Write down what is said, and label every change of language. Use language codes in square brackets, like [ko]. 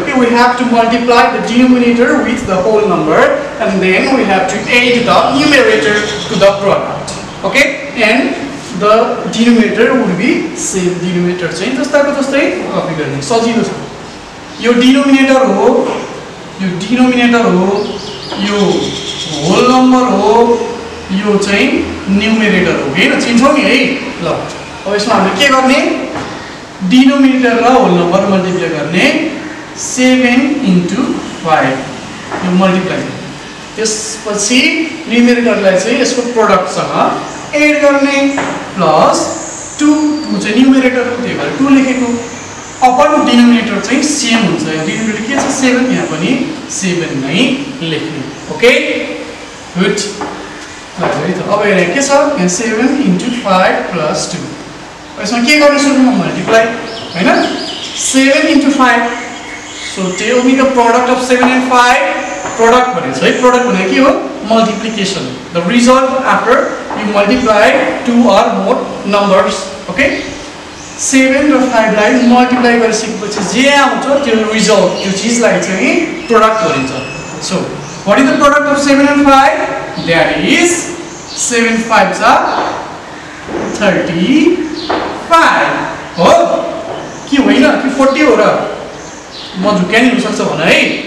[en] Okay, we have to multiply the denominator with the whole number and then we have to add the numerator to the product. Okay, and the denominator would be same. [ne] Denominator चाहिँ जस्ताको जस्तै copy गर्ने, सजिलो छ। यो denominator हो, यो whole number हो, यो चाहिँ न्युमेरेटर हो, हैन? चिन्छौ नि है। ल अब यसमा हामीले के गर्ने, डिनोमिनेटर र होल नम्बर मल्टिप्लाई गर्ने 7 into 5 यो मल्टिप्लाई। त्यसपछि न्युमेरेटरलाई चाहिँ यसको प्रोडक्टसँग एड गर्ने प्लस 2 चाहिँ न्युमेरेटर हो, त्यही भएर 2 लेखेको। अपन डिनोमिनेटर चाहिँ सेम हुन्छ। डिनोमिनेटर के छ, 7, यहाँ पनि 7 नै लेख्ने। Okay, good. अब हेर के छ, यहाँ 7 into 5 plus 2। यसमा के गर्ने, सुरुमा मल्टिप्लाई, हैन? [en] 7 into 5, so tell me the product of 7 and 5. [ne] Product भनेको है, product भनेको के हो, multiplication. [en] The result after you multiply two or more numbers. Okay, [ne] 7 र 5 लाई मल्टिप्लाई गरिसकेपछि जे आउँछ त्यो रिजल्ट त्यो चीजलाई चाहिँ प्रोडक्ट भनिन्छ [en] so what is the product of 7 and 5 that is 7 5s are 35 [ne] हो कि होइन कि 40 हो र म झुक्या नि हुन सक्छ भने है